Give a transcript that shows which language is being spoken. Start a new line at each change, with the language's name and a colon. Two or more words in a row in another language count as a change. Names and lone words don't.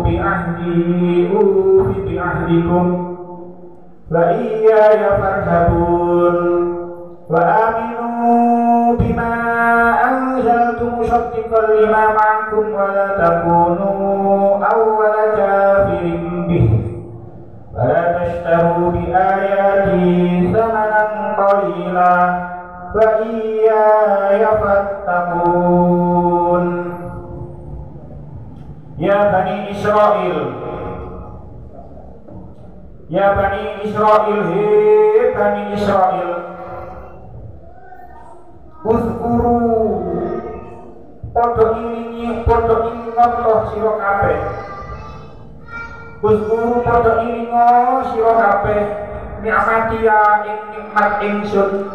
Arabic: بعهدي أوف بعهدكم وإياي فارهبون وآمنوا بما أنزلت مصدقا لما معكم ولا تكونوا أول كافر به ولا تشتروا بآياتي ثمنا قليلا وإياي فاتقون. يا بني إسرائيل، يا بني إسرائيل,
Javanese: he Bani Israil, uzkuru podo ilingi ngotoh sira kabeh. Uzkuru podo ilingo sira kabeh ni'matia ing nikmat ingsun.